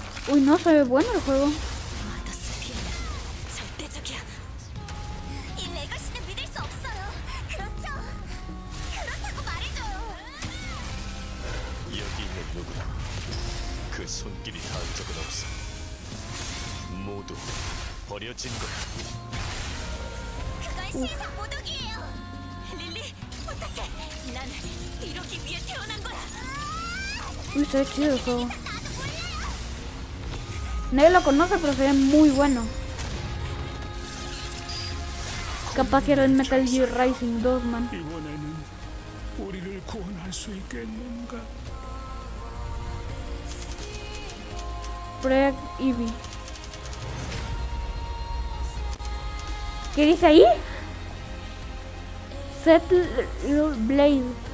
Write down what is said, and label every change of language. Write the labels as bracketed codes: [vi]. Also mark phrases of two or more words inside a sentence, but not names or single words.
[es] Uy, no, se ve bueno el juego. [ko] 여기 있는 누구나 그 손길이 닿은 적은 없어. 모두 버려진 거야. 그건 신상 모독이에요. 릴리, 부탁해. 난 이러기 위해 태어난 거야. [es] Uy, se ve chido el juego. Nadie lo conoce, pero se ve muy bueno. Capaz que era el Metal Gear Rising 2, man. [ko] 이번에는 우리를 구원할 수 있겠는가? [en] Project Eevee. [es] ¿Qué dice ahí? Blade.